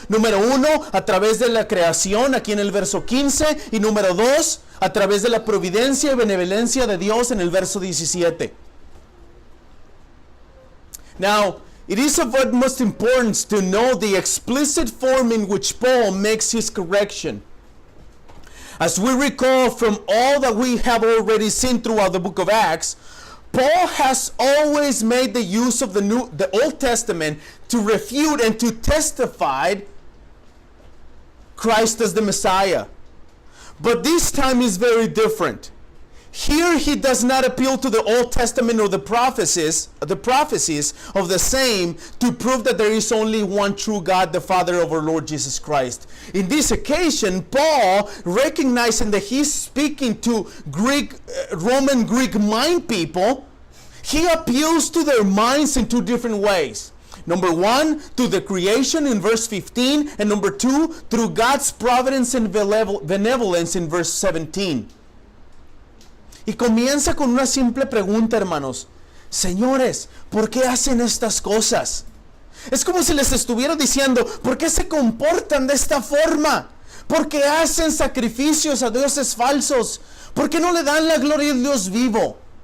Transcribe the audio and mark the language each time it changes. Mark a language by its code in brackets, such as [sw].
[es] Número uno, a través de la creación, aquí en el verso 15, y número dos, a través de la providencia y benevolencia de Dios en el verso 17. [en] Now, it is of utmost importance to know the explicit form in which Paul makes his correction. As we recall from all that we have already seen throughout the book of Acts, Paul has always made the use of the Old Testament to refute and to testify Christ as the Messiah. But this time is very different. Here he does not appeal to the Old Testament or the prophecies of the same to prove that there is only one true God, the Father of our Lord Jesus Christ. In this occasion, Paul, recognizing that he's speaking to Roman Greek mind people, he appeals to their minds in two different ways. Number one, through the creation in verse 15, and number two, through God's providence and benevolence in verse 17. [es] Y comienza con una simple pregunta, hermanos. Señores, ¿por qué hacen estas cosas? Es como si les estuviera diciendo, ¿por qué se comportan de esta forma? ¿Por qué hacen sacrificios a dioses falsos? ¿Por qué no le dan la gloria al Dios vivo?